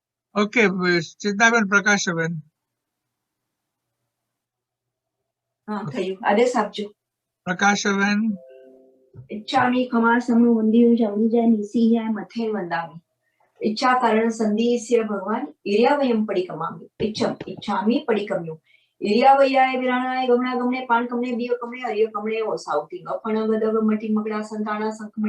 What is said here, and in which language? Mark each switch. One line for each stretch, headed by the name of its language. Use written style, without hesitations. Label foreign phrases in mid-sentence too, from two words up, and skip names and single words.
Gujarati: ઓકે, ચેતનાબેન, પ્રકાશબેન. હા, થયું. આદેશ આપજો. પ્રકાશબેન.
Prakrit languages: इच्छामि खमासमु वन्दियो जमुजा निसीह्य मथे वन्दामि इच्छा कारण संधिस्य भगवान इर्यावयम पडिकमामि इच्छामि पडिकम्यु इर्यावयाय विराणाय गमने पान कमने बियो कमने हरियो कमने ओसावती गफण गदग मटी मगड़ा संताना संकमणे